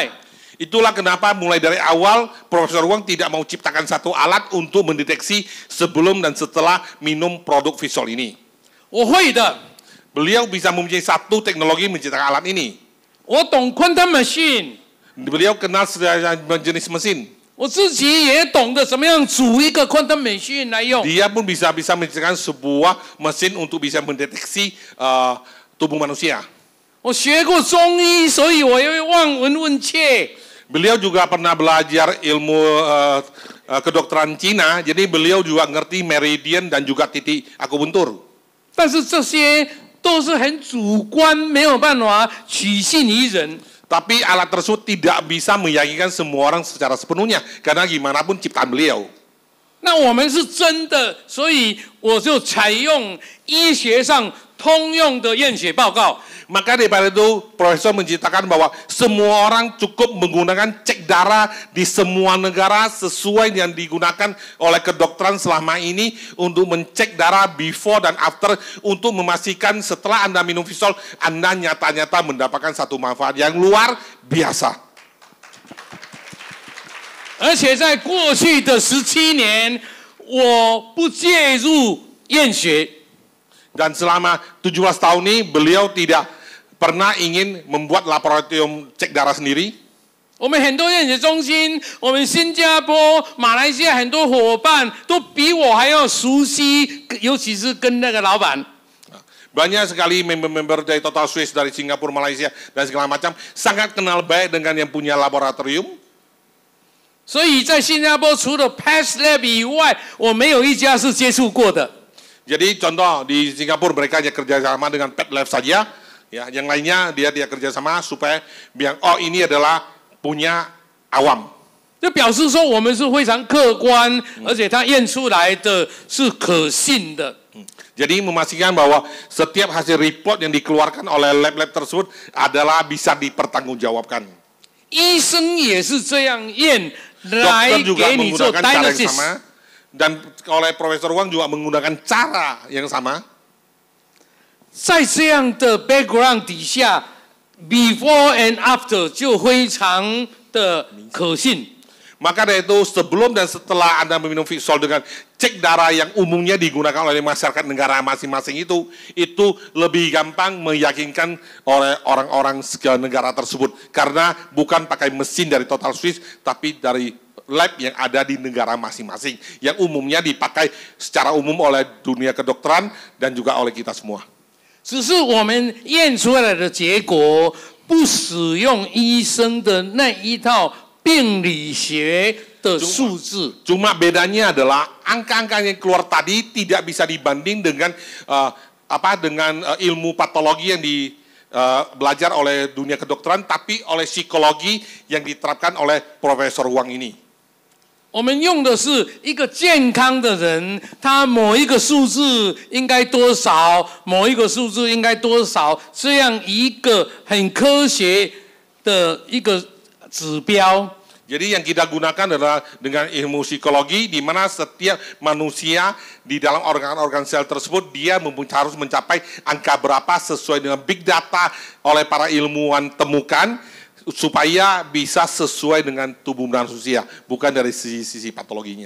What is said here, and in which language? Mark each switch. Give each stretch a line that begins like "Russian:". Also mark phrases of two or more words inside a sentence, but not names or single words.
Indonesian: Itulah kenapa mulai dari awal Profesor Wang tidak mau ciptakan satu alat untuk mendeteksi sebelum dan setelah minum produk visual ini.
Chinese: 我会的，
Indonesian: Beliau bisa mempunyai satu teknologi menciptakan alat ini.
Chinese: 我懂
English: quantum machine，
Indonesian: Beliau kenal jenis mesin.
Chinese: 我自己也懂得怎么样组一个
English: quantum machine
Chinese: 来用。
Indonesian: Dia pun bisa menciptakan sebuah mesin untuk bisa mendeteksi tubuh manusia.
Chinese: 我学过中医，所以我也会望闻问切。
Indonesian: Beliau juga pernah belajar ilmu kedokteran Cina, jadi beliau juga ngerti meridian dan juga titik akupuntur.
Chinese: 但是这些都是很主观，没有办法取信于人。
Indonesian: Tapi alat tersebut tidak bisa meyakinkan semua orang secara sepenuhnya, karena gimana pun ciptaan beliau.
Chinese: 那我们是真的，所以我就采用医学上通用的验血报告。
Indonesian: Maka daripada itu, Profesor menciptakan bahwa semua orang cukup menggunakan cek darah di semua negara sesuai yang digunakan oleh kedokteran selama ini untuk mencek darah before dan after untuk memastikan setelah Anda minum Visual, Anda nyata-nyata mendapatkan satu manfaat yang luar biasa.
Chinese: 而且在过去的17年，我不介入验血。
Indonesian: Dan selama 17 tahun ini, beliau tidak pernah ingin membuat laboratorium cek darah sendiri.
Chinese: 我们很多验血中心，我们新加坡、马来西亚很多伙伴都比我还要熟悉，尤其是跟那个老板。
Indonesian: Banyak sekali member-member dari Total Swiss, dari Singapura, Malaysia, dan segala macam, sangat kenal baik dengan yang punya laboratorium.
Chinese: 所以在新加坡，除了 Path Lab 以外，我没有一家是接触过的。
Indonesian: Jadi contoh di Singapura mereka hanya kerjasama dengan Pet Lab saja, ya, yang lainnya dia kerjasama supaya bilang oh ini adalah punya awam.
Chinese: 就表示说我们是非常客观，而且它验出来的是可信的。
Indonesian: Jadi memastikan bahwa setiap hasil report yang dikeluarkan oleh lab-lab tersebut adalah bisa dipertanggungjawabkan.
Chinese: 医生也是这样验来
Indonesian: Dokter juga
Chinese: 给你做
Indonesian: menggunakan cara yang
Chinese: diagnosis。
Indonesian: sama dan oleh Profesor Wang juga menggunakan cara yang sama.
Chinese: 在这样的 background 底下 ，
English: before and after
Chinese: 就非常的可信。
Indonesian: Maka dari itu sebelum dan setelah Anda meminum Visual dengan cek darah yang umumnya digunakan oleh masyarakat negara masing-masing itu lebih gampang meyakinkan oleh orang-orang negara tersebut. Karena bukan pakai mesin dari Total Swiss, tapi dari lab yang ada di negara masing-masing. Yang umumnya dipakai secara umum oleh dunia kedokteran dan juga oleh kita semua.
Chinese: 只是我们验出来的结果不使用医生的那一套病理学的数字。
Indonesian: Cuma bedanya adalah angka-angka yang keluar tadi tidak bisa dibanding dengan ilmu patologi yang belajar oleh dunia kedokteran, tapi oleh psikologi yang diterapkan oleh Profesor Wang ini.
Chinese: 我们用的是一个健康的人，他某一个数字应该多少，某一个数字应该多少，这样一个很科学的一个指标。
Indonesian: Jadi yang kita gunakan adalah dengan ilmu psikologi, di mana setiap manusia di dalam organ-organ sel tersebut dia harus mencapai angka berapa sesuai dengan
English: big data
Indonesian: oleh para ilmuwan temukan supaya bisa sesuai dengan tubuh manusia, bukan dari sisi patologinya.